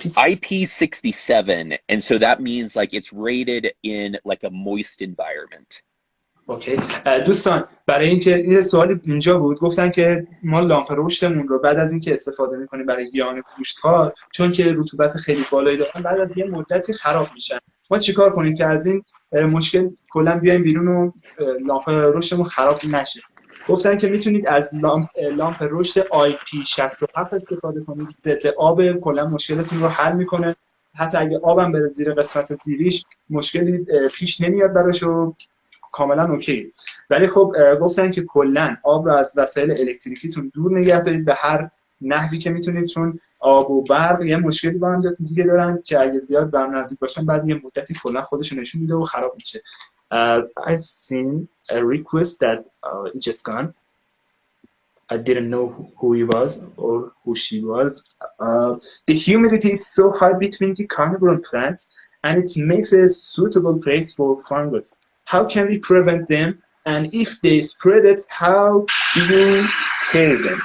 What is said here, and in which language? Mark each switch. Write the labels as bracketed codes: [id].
[en] IP67, and so that means like it's rated in like a moist environment. Okay. [fa] دوستان برای اینکه این سوالی اینجا بود، گفتن که ما لامپ رشدمون رو بعد از اینکه استفاده می‌کنیم برای گیاهان گوشتخوار، چون که رطوبت خیلی بالایی دارن بعد از یه مدتی خراب میشن. ما چیکار کنیم که از این مشکل کلا بیایم بیرون و لامپ رشدمون خراب نشه؟ گفتن که میتونید از لامپ رشد IP67 استفاده کنید. ضد آب، کلا مشکلتون رو حل میکنه. حتی اگه آبم بره زیر قسمت زیریش مشکلی پیش نمیاد براش و کاملا اوکی. ولی خب گفتن که کلا آب رو از وسایل الکتریکیتون دور نگه دارید به هر نحوی که میتونید، چون آب و برق یه مشکلی با هم دیگه دارن که اگه زیاد به هم نزدیک باشن بعد یه مدتی کلا خودشون نشون میده و خراب میشه. [en] I seen a request that it just gone. I didn't know who he was or who she was. The humidity is so high between the carnivore plants and it makes a suitable place for fungus. How can we prevent them? And if they spread it, how do you kill them?